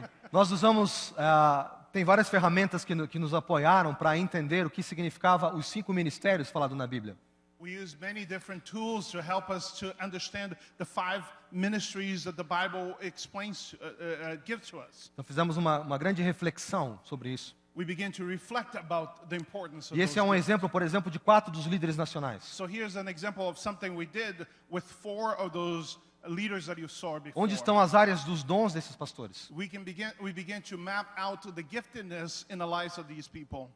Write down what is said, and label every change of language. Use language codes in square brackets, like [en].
[pt] Nós usamos, tem várias ferramentas que nos apoiaram para entender o que significava os 5 ministérios falados na Bíblia. [en] We use many different tools to help us to understand the 5 ministries that the Bible explains, gives to us. [pt] Então fizemos uma grande reflexão sobre isso. [en] We begin to reflect about the importance of [pt] E esse [en] those [pt] é um [en] gifts. [pt] exemplo, por exemplo, de 4 dos líderes nacionais. [en] So here's an example of something we did with 4 of those leaders that you saw before. [pt] Onde estão as áreas dos dons desses pastores? [en] We begin to map out the giftedness in the lives of these people.